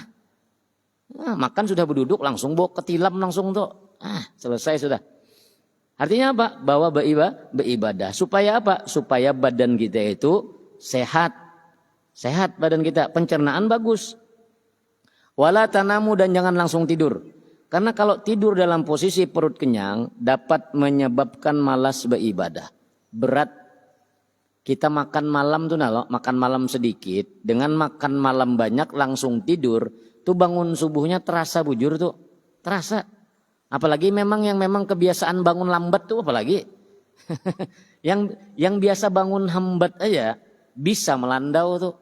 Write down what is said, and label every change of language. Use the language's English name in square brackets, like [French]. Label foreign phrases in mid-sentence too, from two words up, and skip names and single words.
[Banjar] Makan sudah berduduk langsung bawa ketilam langsung tuh. [Indonesian] Selesai sudah. Artinya apa? Bawa beribadah. Supaya apa? Supaya badan kita itu sehat. Sehat badan kita. Pencernaan bagus. [Arabic] Wala tanamu, [Indonesian] dan jangan langsung tidur. Karena kalau tidur dalam posisi perut kenyang dapat menyebabkan malas beribadah. Berat. Kita makan malam tuh makan malam sedikit. [Banjar] Dengan makan malam banyak langsung tidur. Tuh bangun subuhnya terasa bujur tuh. Terasa. [Indonesian] Apalagi memang kebiasaan bangun lambat tuh apalagi. [Banjar] yang biasa bangun hambat aja bisa melandau tuh.